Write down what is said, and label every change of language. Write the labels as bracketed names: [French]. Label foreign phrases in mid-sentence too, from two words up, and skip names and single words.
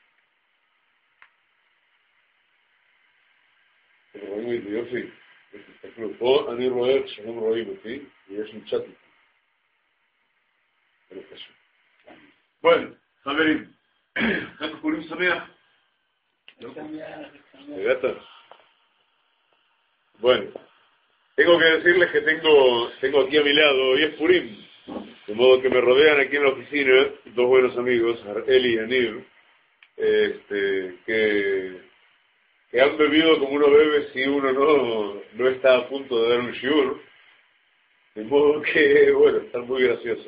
[Hebrew] אתם רואים את זה יופי? תסתכלו פה, אני רואה שהם רואים אותי, ויש לי צ'אט איתי. זה לא קשור. Bueno, חברים, חג פורים שמח. [Spanish] Bueno, tengo que decirles que tengo aquí a mi lado, hoy es Purim, de modo que me rodean aquí en la oficina dos buenos amigos, Eli y Anir, que han bebido como uno bebe si uno no está a punto de dar un shiur, de modo que, bueno, están muy graciosos.